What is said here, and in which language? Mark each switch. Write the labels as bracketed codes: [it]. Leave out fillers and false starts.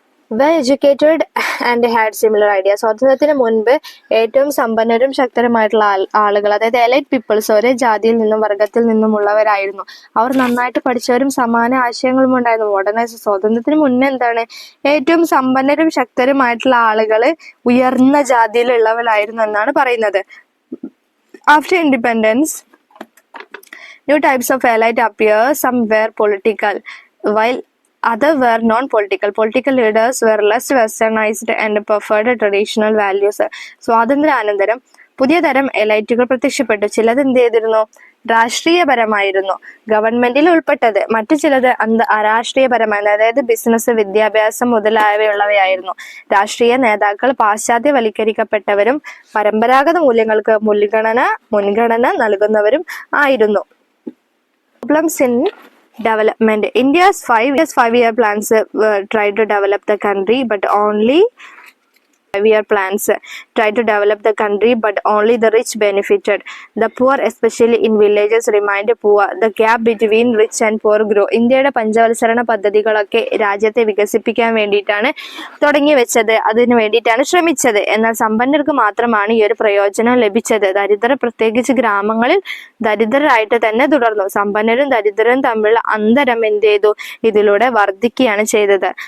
[en] Well educated and had similar idea. [ml] സ്വാതന്ത്ര്യത്തിന് മുൻപ് ഏറ്റവും സമ്പന്നരും ശക്തരുമായിട്ടുള്ള ആളുകൾ, അതായത് [en] elite peoples, [ml] ഒരേ ജാതിയിൽ നിന്നും വർഗത്തിൽ നിന്നുമുള്ളവരായിരുന്നു. അവർ നന്നായിട്ട് പഠിച്ചവരും സമാന ആശയങ്ങളും ഉണ്ടായിരുന്നു. മോഡേണൈസ് സ്വാതന്ത്ര്യത്തിന് മുന്നേ എന്താണ്, ഏറ്റവും സമ്പന്നരും ശക്തരുമായിട്ടുള്ള ആളുകൾ ഉയർന്ന ജാതിയിലുള്ളവരായിരുന്നു എന്നാണ് പറയുന്നത്. [en] After independence, new types of allied appear. Some were political, while other were non-political. Political leaders were less westernized and preferred traditional values. [ml] സ്വാതന്ത്ര്യാനന്തരം പുതിയ തരം എലൈറ്റുകൾ പ്രത്യക്ഷപ്പെട്ടു. ചിലത് എന്ത് ചെയ്തിരുന്നു, രാഷ്ട്രീയപരമായിരുന്നു, ഗവൺമെന്റിൽ ഉൾപ്പെട്ടത്. മറ്റു ചിലത് അരാഷ്ട്രീയപരമായിരുന്നു, അതായത് ബിസിനസ്, വിദ്യാഭ്യാസം മുതലായവയുള്ളവയായിരുന്നു. രാഷ്ട്രീയ നേതാക്കൾ പാശ്ചാത്യവൽക്കരിക്കപ്പെട്ടവരും പരമ്പരാഗത മൂല്യങ്ങൾക്ക് മുൻഗണന നൽകുന്നവരും ആയിരുന്നു. [en] Problems in development. India's five-year plans tried to develop the country, but only 5-year plans tried to develop the country, but only the rich benefited. The poor, especially in villages, remained poor. The gap between rich and poor grew. [ml] ഇന്ത്യയുടെ പഞ്ചവത്സര പദ്ധതികളൊക്കെ രാജ്യത്തെ വികസിപ്പിക്കാൻ വേണ്ടിയിട്ടാണ് തുടങ്ങി വെച്ചത്, അതിനു വേണ്ടിയിട്ടാണ് ശ്രമിച്ചത്. എന്നാൽ സമ്പന്നർക്ക് മാത്രമാണ് ഈ ഒരു പ്രയോജനം ലഭിച്ചത്. ദരിദ്രർ, പ്രത്യേകിച്ച് ഗ്രാമങ്ങളിൽ ദരിദ്രരായിട്ട് തന്നെ തുടർന്നു. സമ്പന്നരും ദരിദ്രരും തമ്മിലുള്ള അന്തരം എന്ത് ചെയ്തു, ഇതിലൂടെ വർദ്ധിക്കുകയാണ് ചെയ്തത്.